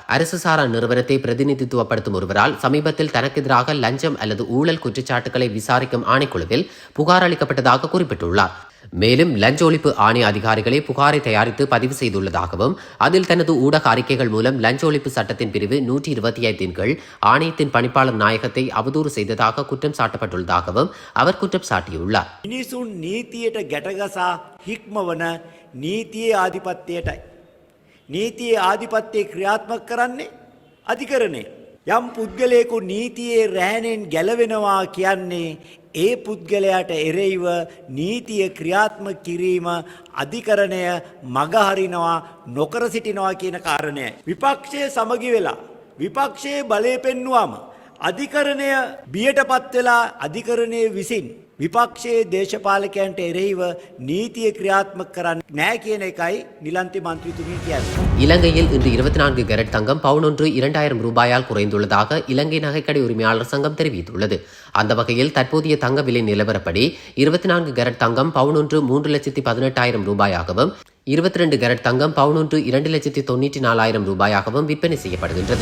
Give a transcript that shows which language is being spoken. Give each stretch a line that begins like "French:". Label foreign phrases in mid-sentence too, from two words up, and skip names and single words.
Tamil: அரசு சாரா நிறுவனத்தை பிரதிநிதித்துவப்படுத்தும் ஒருவரால் சமீபத்தில் தனக்கு எதிராக லஞ்சம் அல்லது ஊழல் குற்றச்சாட்டுகளை விசாரிக்கும் ஆணைக்குழுவில் புகார் அளிக்கப்பட்ட குறிப்பிட்டுள்ளார். மேலும் லஞ்ச ஒழிப்பு ஆணைய அதிகாரிகளே புகாரை தயாரித்து பதிவு செய்துள்ளதாகவும் அதில் தனது ஊடக அறிக்கைகள் மூலம் லஞ்ச ஒழிப்பு சட்டத்தின் பிரிவு 125 கீழ் ஆணையத்தின் பணிப்பாளர் நாயகத்தை அவதூறு செய்ததாக குற்றம் சாட்டப்பட்டுள்ளதாகவும் அவர் குற்றம் சாட்டியுள்ளார்.
Sinhala: මිනිසුන් නීතියට ගැටගසා හික්මවන නීතියේ ආධිපත්‍යයටයි. නීතියේ ආධිපත්‍යය ක්‍රියාත්මක කරන්නේ අධිකරණය. යම් පුද්ගලයෙකු නීතියේ රැහැනෙන් ගැලවෙනවා කියන්නේ ඒ පුද්ගලයාට එරෙහිව නීතිය ක්‍රියාත්මක කිරීම අධිකරණය මගහරිනවා, නොකර සිටිනවා කියන කාරණයයි. විපක්ෂයේ සමගි වෙලා විපක්ෂයේ බලය පෙන්නුවම අධිකරණය බියටපත් වෙලා අධිකරණයේ විසින් විපක්ෂයේ දේශපාලකයන්ට එරෙහිව නීතිය ක්‍රියාත්මක කරන්නේ නැහැ කියන එකයි නිලන්ති මන්ත්‍රීතුමිය කියන්නේ.
Tamil: இலங்கையில் இன்று 24 கேரட் தங்கம் பவுன் ஒன்று 2000 ரூபாயால் குறைந்துள்ளதாக இலங்கை நகைக்கடை உரிமையாளர் சங்கம் தெரிவித்துள்ளது. அந்த வகையில் தற்போதைய தங்க விலை நிலவரப்படி 24 கேரட் தங்கம் பவுன் ஒன்று 3,18,000 ரூபாயாகவும் 22 கேரட் தங்கம் பவுன் ஒன்று 2,94,000 ரூபாயாகவும் விற்பனை செய்யப்படுகின்றது.